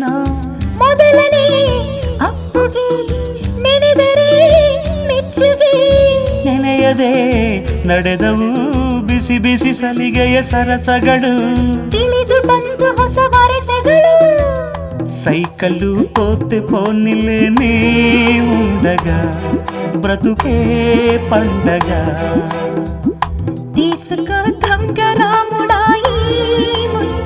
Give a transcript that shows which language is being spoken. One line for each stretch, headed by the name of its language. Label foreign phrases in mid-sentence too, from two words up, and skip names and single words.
Kannada: ಮೊದಲನೇ ಅಪ್ಪುಗೆ ನೆನೆದರೆ ಮೆಚ್ಚುಗೆ ನೆನೆಯದೆ ನಡೆದವು ಬಿಸಿ ಬಿಸಿ ಸಲಿಗೆಯ ಸರಸಗಳು ತಿಳಿದು ಬಂತು ಹೊಸ ವರಸೆಗಳು
Telugu: సైకలు పోతే పోనిలే నీ ఉండగా బ్రతుకే పండగ తీసుకో దొంగ రాముడాయి